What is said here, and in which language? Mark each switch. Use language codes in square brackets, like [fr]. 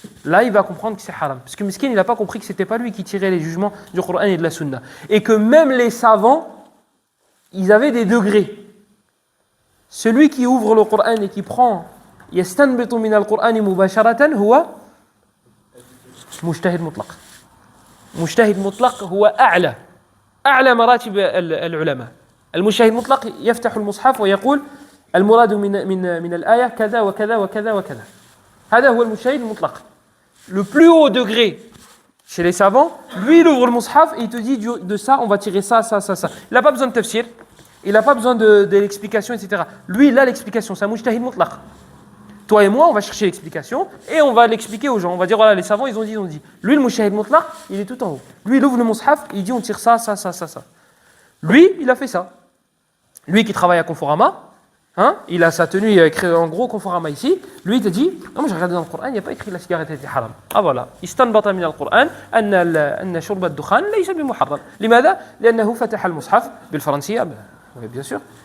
[fr] Là, il va comprendre que c'est haram. Parce que Miskin, il n'a pas compris que ce n'était pas lui qui tirait les jugements du Coran et de la Sunna. Et que même les savants, ils avaient des degrés. Celui qui ouvre le Coran et qui prend [ar] يستنبط من القرآن مباشرة هو مجتهد مطلق. مجتهد مطلق هو أعلى مراتب العلماء. المجتهد المطلق يفتح المصحف ويقول المراد من الآية كذا وكذا وكذا وكذا. هذا هو المجتهد المطلق. [fr] Le plus haut degré chez les savants, lui il ouvre le mushaf et il te dit de ça on va tirer ça, ça, ça, ça. Il n'a pas besoin de tafsir, il n'a pas besoin de l'explication, etc. Lui il a l'explication, c'est un mujtahid mutlaq. Toi et moi on va chercher l'explication et on va l'expliquer aux gens. On va dire voilà les savants ils ont dit. Lui le mujtahid mutlaq il est tout en haut. Lui il ouvre le mushaf, il dit on tire ça, ça, ça, ça, ça. Lui il a fait ça. Lui qui travaille à Conforama, hein, il a sa tenue, il a écrit en gros Conforama ici. Lui il te dit non mais j'ai regardé dans le Coran, il n'y a pas écrit la cigarette était haram. Ah voilà. [ar] استنبط من القرآن أن شرب الدخان ليس بمحرم. لماذا؟ لأنه فتح المصحف بالفرنسية [fr] bien sûr.